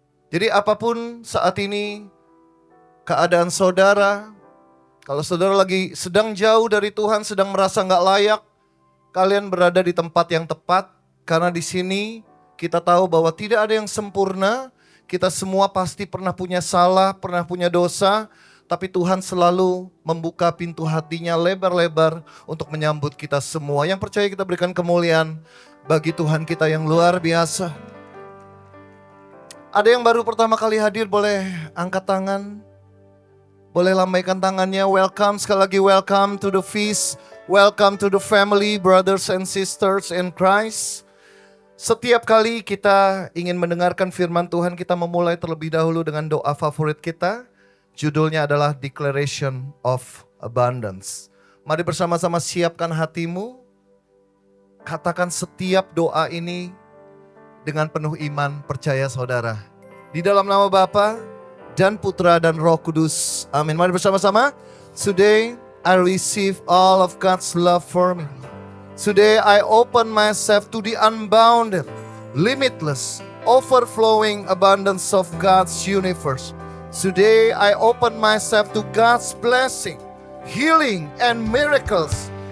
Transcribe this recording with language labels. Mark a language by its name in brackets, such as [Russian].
[Indonesian] Jadi apapun saat ini keadaan saudara, kalau saudara lagi sedang jauh dari Tuhan, sedang merasa nggak layak, kalian berada di tempat yang tepat, karena di sini kita tahu bahwa tidak ada yang sempurna, kita semua pasti pernah punya salah, pernah punya dosa, tapi Tuhan selalu membuka pintu hatinya lebar-lebar untuk menyambut kita semua. Yang percaya kita berikan kemuliaan bagi Tuhan kita yang luar biasa. Ada yang baru pertama kali hadir, boleh angkat tangan. Boleh lambaikan tangannya. [English] Welcome, [Indonesian] sekali lagi [English] welcome to the feast. Welcome to the family, brothers and sisters in Christ. [Indonesian] Setiap kali kita ingin mendengarkan firman Tuhan, kita memulai terlebih dahulu dengan doa favorit kita. Judulnya adalah Declaration of Abundance. Mari bersama-sama siapkan hatimu. Katakan setiap doa ini dengan penuh iman, percaya saudara. Di dalam nama Bapa dan Putra dan Roh Kudus. Amin. Mari bersama-sama. [English] Today I receive all of God's love for me. Today I open myself to the unbounded, limitless, overflowing abundance of God's universe. Today I open myself to God's blessing, healing and miracles.